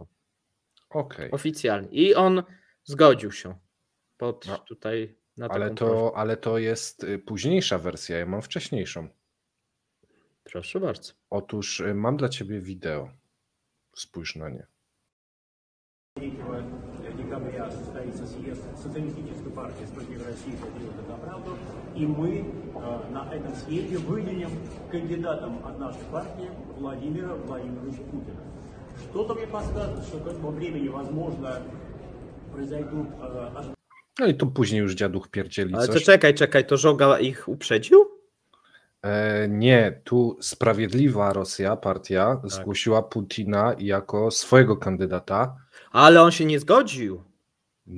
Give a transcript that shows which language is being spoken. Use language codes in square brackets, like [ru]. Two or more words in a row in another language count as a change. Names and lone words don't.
[pl] Oficjalnie. I on zgodził się tutaj na taką prośbę. Ale to jest późniejsza wersja, ja mam wcześniejszą. Proszę bardzo. Otóż mam dla ciebie wideo. Spójrz na nie. [ru] 3 декабря состоится съезд Социалистической партии «Спутник России» «Патриоты за правду», и мы на этом съезде выделим кандидатом от нашей партии Владимира Владимировича Путина. Что-то мне подсказывает, что к этому времени, возможно, произойдут... [pl] No i tu później już dziaduch pierdzieli coś. Ale to czekaj, to Żoga ich uprzedził? Nie, tu Sprawiedliwa Rosja, partia, zgłosiła Putina jako swojego kandydata. Ale on się nie zgodził. No